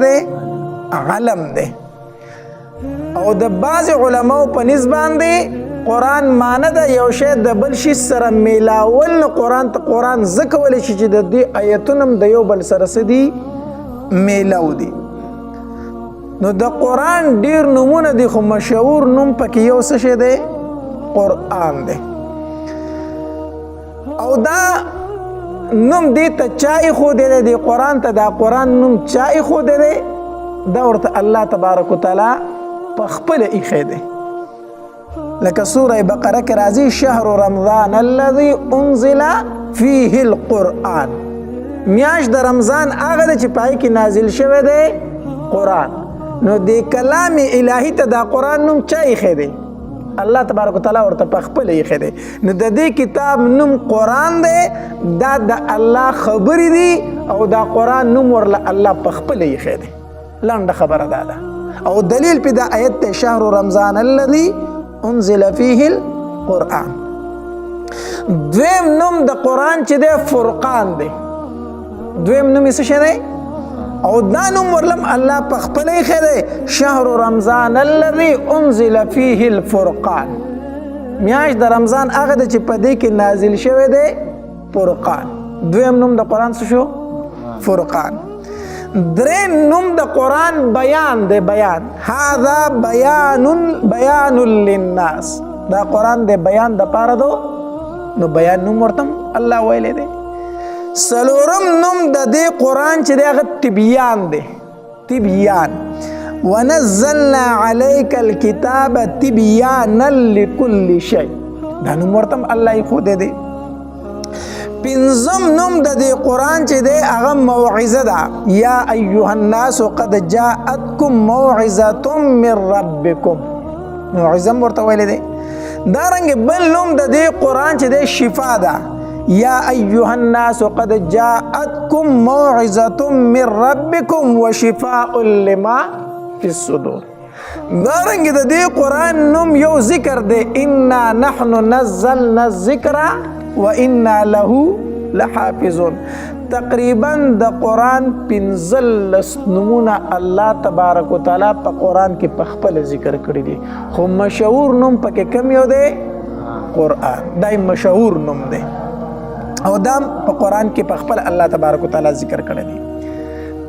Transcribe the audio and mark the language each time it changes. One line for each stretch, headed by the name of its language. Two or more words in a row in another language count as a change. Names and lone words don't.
Pashto: دی علم دی او د بعض علماو په نسبت باندې قرآن معنی ده یو شی د بل شي سره میلاول قرآن ته قرآن ځکه ویلی شي چې د دې آیتونم د یو بل سره څه دي میلاو دي نو د قرآن ډیر نومونه دي خو مشهور نوم پکې یو څه شی دی قرآن دی او دا نوم دې ته چا ایښودی دی قرآن ته دا قرآن نوم چا ایښودی دی دا ورته الله تبارک وتعالی په خپله ایښی دی لکه سوره بقره کې راځي
Arabic: شهر رمضان الذي انزل فيه القرآن،
Pashto: میاشت د رمضان هغه ده چې پای کې نازل شوی دی قرآن. نو د کلام الهي ته دا قرآن نوم چا ایښی دی؟ الله تبارک وتعالی ورته په خپله ایښی دی. نو د دې کتاب نوم قرآن دی، دا د الله خبرې دي او دا قرآن نوم ورله الله په خپله ایښی دی. لنډه خبره دا ده او دلیل پې دا آیت دی
Arabic: شهر رمضان الذي انزل فيه القرآن.
Pashto: دویم نوم د قرآن چې دی فرقان دی. دویم نوم یې څه شی دی؟ او دا نوم ورلم الله په خپله ایښی دی
Arabic: شهر رمضان الذي انزل فيه الفرقان.
Pashto: میاشت د رمضان هغه ده چې په دې کې نازل شوی دی فرقان. دویم نوم د قرآن څه شو؟ فرقان. دریم نوم د قرآن بیان دی. بیان
Arabic: هذا بیان للناس،
Pashto: دا قرآن دی بیان د پاره دو. نو بیان نوم ورته الله ویلی دی. سلورم نوم د دې قرآن چې دی هغه تبیان دی.
Arabic: تبیان ونزلنا عليك الكتاب تبیانا لكل شيء،
Pashto: دا نوم ورته الله یې ښودی دی. پنځم نوم د دې قرآن چې دی هغه موعظه ده.
Arabic: یا ایها الناس قد جاءتکم موعظة من ربکم،
Pashto: موعظه هم ورته ویلی دی. دارنګې بل نوم د دې قرآن چې دی شفا ده.
Arabic: یا ایها الناس قد جاءتکم موعظة من ربکم وشفاء لما فی الصدور.
Pashto: دارنګې د دې قرآن نوم یو ذکر دی،
Arabic: انا نحن نزلنا الذکر وإنا له لحافظون.
Pashto: تقریبا د قرآن 15 نومونه الله تبارک وتعالی په قرآن کې په خپل ذکر کړی دي، خو مشهور نوم پکې کم یو دی قرآن. دا مشهور نوم دی او دا په قرآن کې په خپل الله تبارک وتعالی ذکر کړی دی.